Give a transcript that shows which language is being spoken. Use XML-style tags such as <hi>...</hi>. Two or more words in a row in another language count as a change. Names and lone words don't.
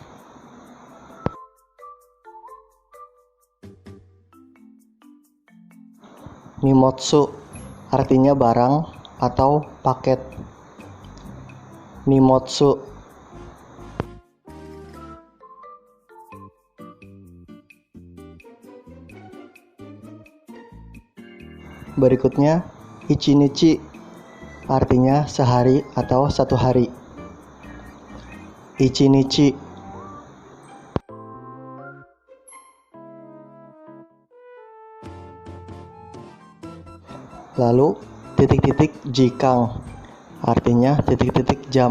<id>Nimotsu artinya barang atau paket. Nimotsu. Berikutnya ichinichi artinya sehari atau satu hari. Ichinichi. Lalu titik-titik jikang artinya titik-titik jam.</id>